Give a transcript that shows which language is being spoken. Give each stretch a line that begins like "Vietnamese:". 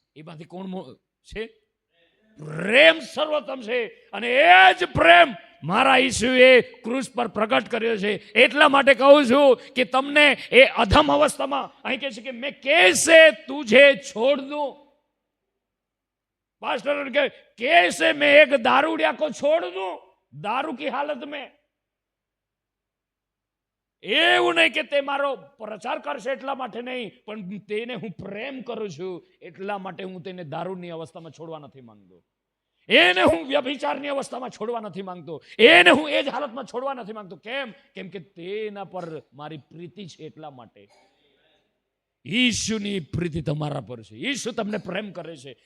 Gujarati: એમાંથી કોણ છે? પ્રેમ સર્વોત્તમ છે. અને એ જ પ્રેમ મારા ઈસુએ ક્રૂસ પર પ્રગટ કર્યો છે. એટલા માટે કહું છું કે તમને એ અધમ અવસ્થામાં અહીં કહે છે કે મેં
Hindi: कैसे तुझे छोड़ दूं. पास्टर के कैसे मैं एक दारूडिया को छोड़ दूं दारू की हालत में.
Gujarati: એવું નહીં કે તે મારો પ્રચાર કરશે એટલા માટે નહીં, પણ તેને હું પ્રેમ કરું છું એટલા માટે હું તેને દારૂની અવસ્થામાં છોડવા નથી માંગતો, એને હું વ્યભિચારની અવસ્થામાં છોડવા નથી માંગતો, એને હું એ જ હાલતમાં છોડવા નથી માંગતો. કેમ કે તેના પર મારી પ્રીતિ છે. એટલા માટે ઈસુની પ્રીતિ તમારા પર છે, ઈસુ તમને પ્રેમ કરે છે.